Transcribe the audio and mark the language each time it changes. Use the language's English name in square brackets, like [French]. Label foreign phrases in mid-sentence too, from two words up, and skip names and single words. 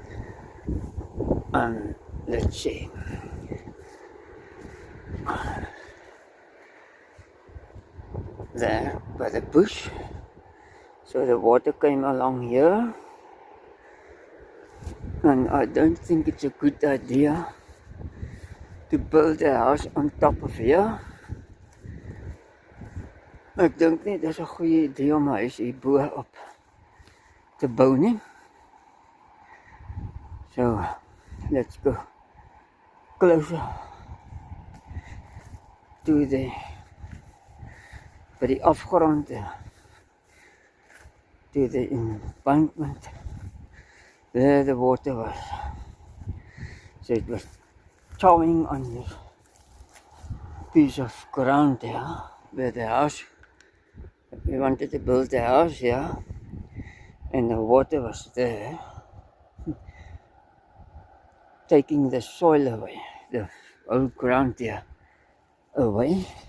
[English] And let's see. There by the bush. So the water came along here. And I don't think it's a good idea to build a house on top of here. [Afrikaans] Ek dink nie dis 'n goeie idee om 'n huis hier bo op te bou nie. [English] So let's go closer to [Afrikaans] by die afgrond, [English] to the embankment. There the water was. So it was chowing on this piece of ground there, where the house, we wanted to build a house here, and the water was there, taking the soil away, the old ground here away.